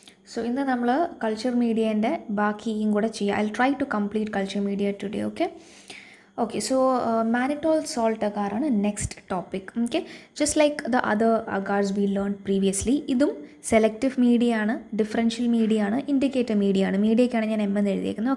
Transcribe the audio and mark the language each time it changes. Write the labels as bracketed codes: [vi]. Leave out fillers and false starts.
[ml] So ഇന്ന് നമ്മൾ culture മീഡിയേൻ്റെ ബാക്കിയും കൂടെ ചെയ്യാം. [en] I'll try to complete culture media today. Okay, so mannitol salt agar ആണ് next topic. Okay, just like the other agars we learned previously, [ml] ഇതും selective media ആണ്, differential media ആണ്, indicator media ആണ്. മീഡിയയ്ക്കാണ് ഞാൻ എന്ന് എഴുതിയേക്കുന്നത്.